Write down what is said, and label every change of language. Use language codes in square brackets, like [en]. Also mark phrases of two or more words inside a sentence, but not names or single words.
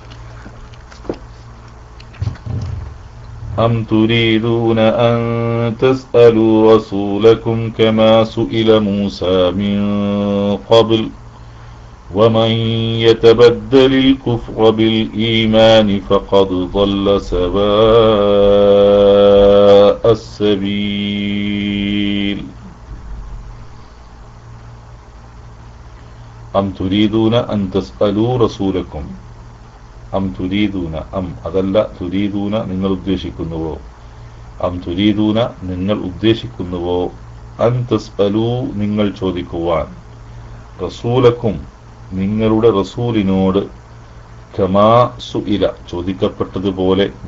[ar] أم تريدون أن تسألوا رسولكم كما سئل موسى من قبل ومن يتبدل الكفر بالإيمان فقد ضل سواء السبيل. أم تريدون أن تسألوا رسولكم. أم تريدون, [ml] അം അതല്ല, തുരീദൂന നിങ്ങൾ ഉദ്ദേശിക്കുന്നുവോ, [ar] أم تريدون [ml] നിങ്ങൾ ഉദ്ദേശിക്കുന്നുവോ, [ar] أن تسألوا [ml] നിങ്ങൾ ചോദിക്കുവാൻ, റസൂലക്കും നിങ്ങളുടെ റസൂലിനോട്, [ar] كما سئل [ml] ചോദിക്കപ്പെട്ടതുപോലെ,